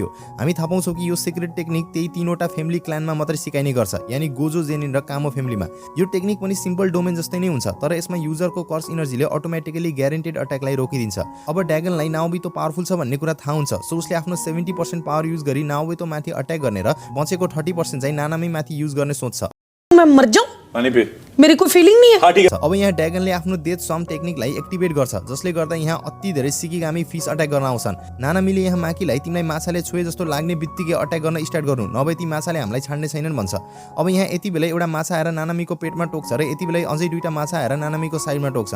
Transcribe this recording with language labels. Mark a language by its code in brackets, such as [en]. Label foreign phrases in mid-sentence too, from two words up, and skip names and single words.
[ne] हामी थाहा पाउँछौँ कि यो सिक्रेट टेक्निक त्यही 3वटा फ्यामिली क्लानमा मात्रै सिकाइने गर्छ, यानि गोजो, जेनिन र कामो फ्यामिलीमा। यो टेक्निक पनि [en] simple domain [ne] जस्तै नै हुन्छ, तर यसमा युजरको कर्स इनर्जीले [en] automatically guaranteed [ne] अट्याकलाई रोकिदिन्छ। अब ड्यागनलाई नाओबितो पावरफुल छ भन्ने कुरा थाहा हुन्छ। सो उसले आफ्नो 70% [en] power use [ne] गरी नाओबितोमाथि अट्याक गर्ने र बचेको 30% चाहिँ नानामीमाथि युज गर्ने सोच्छ। [hi] मैं मर जाऊं? पानी पे मेरी कोई फीलिंग नहीं है। हाँ ठीक है। [ne] अब यहाँ ड्यागनले आफ्नो डेथ सम टेक्निकलाई एक्टिभेट गर्छ, जसले गर्दा यहाँ अति धेरै सिकिगामी फिस अट्याक गर्न आउँछन्। नानामीले यहाँ माकीलाई तिमीलाई माछाले छोए जस्तो लाग्ने बित्तिकै अट्याक गर्न स्टार्ट गर्नु, नभए ती माछाले हामीलाई छाड्ने छैनन् भन्छ। अब यहाँ यति बेला एउटा माछा आएर नानामीको पेटमा टोक्छ र यति बेला अझै 2टा माछा आएर नानामीको साइडमा टोक्छन्।